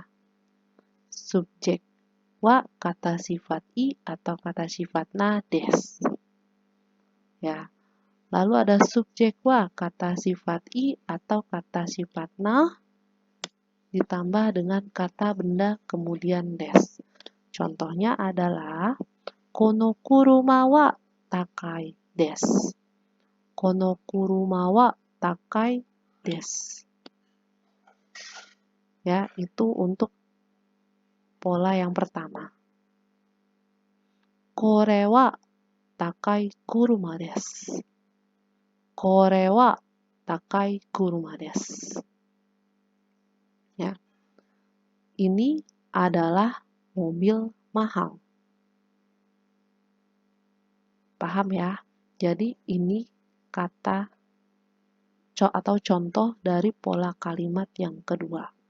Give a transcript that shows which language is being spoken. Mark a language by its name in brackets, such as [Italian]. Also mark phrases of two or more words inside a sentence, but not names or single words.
[Indonesian] Subjek wa kata sifat i atau kata sifat na des. Ya. Lalu ada subjek wa kata sifat i atau kata sifat na ditambah dengan kata benda kemudian des. [Japanese] Contohnya adalah この車は高いです. この車は高いです. [Indonesian] Ya, itu untuk pola yang pertama. [Japanese] これは高い車です. これは高い車です. [Indonesian] Ya. Ini adalah mobil mahal. Paham ya? Jadi ini kata atau contoh dari pola kalimat yang kedua.